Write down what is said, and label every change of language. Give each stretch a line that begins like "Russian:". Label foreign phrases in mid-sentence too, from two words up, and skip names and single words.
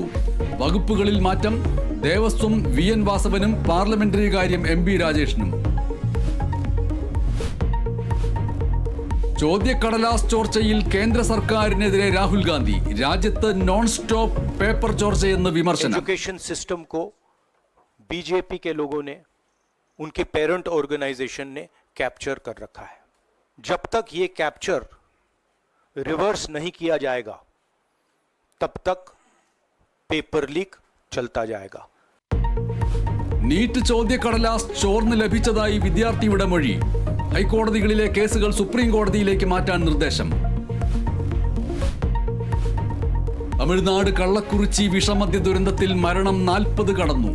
Malayalam: വകുപ്പുകളിൽ മാറ്റം. ദേവസ്വം VN വാസവനും പാർലമെന്ററി കാര്യം MB രാജേഷിനും. ചോദ്യക്കടലാസ് ചോർച്ചയിൽ കേന്ദ്ര സർക്കാരിനെതിരെ രാഹുൽ ഗാന്ധി. രാജ്യത്ത്
English: non stop paper
Malayalam: ചോർച്ചയെന്ന് വിമർശനം.
English: education system
Hindi: को BJP के लोगों ने, उनके
English: parent organisation
Hindi: ने कैप्चर कर रखा है. जब तक ये
English: capture reverse
Hindi: नहीं किया जाएगा तब तक
English: paper leak
Hindi: चलता जाएगा.
Malayalam: നീറ്റ് ചോദ്യക്കടലാസ് ചോർന്ന് ലഭിച്ചതായി വിദ്യാർത്ഥിയുടെ മൊഴി. ഹൈക്കോടതികളിലെ കേസുകൾ സുപ്രീം കോടതിയിലേക്ക് മാറ്റാൻ നിർദ്ദേശം. തമിഴ്നാട് കള്ളക്കുറിച്ചി വിഷമദ്യ ദുരന്തത്തിൽ മരണം 40 കടന്നു.